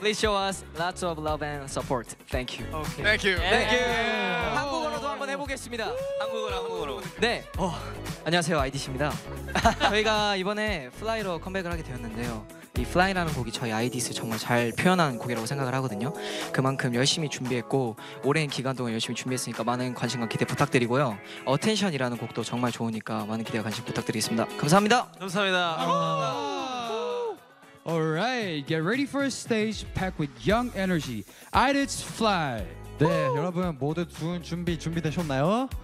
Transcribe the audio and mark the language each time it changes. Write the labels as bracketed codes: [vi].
[en] Please show us lots of love and support. Thank you. Okay. Thank you. Yeah. Thank you. Yeah. [ko] 한국어로도 한번 해보겠습니다. 한국어로, 한국어로. 네. 안녕하세요, 아이디씨입니다. 저희가 이번에 플라이로 컴백을 하게 되었는데요. 이 플라이라는 곡이 저희 아이디스 정말 잘 표현한 곡이라고 생각을 하거든요. 그만큼 열심히 준비했고 오랜 기간 동안 열심히 준비했으니까 많은 관심과 기대 부탁드리고요. 어텐션이라는 곡도 정말 좋으니까 많은 기대와 관심 부탁드리겠습니다. 감사합니다. 감사합니다. [en] Alright, get ready for a stage packed with young energy. Idits Fly. [ko] 네, 여러분 모두 좋은 준비 준비되셨나요?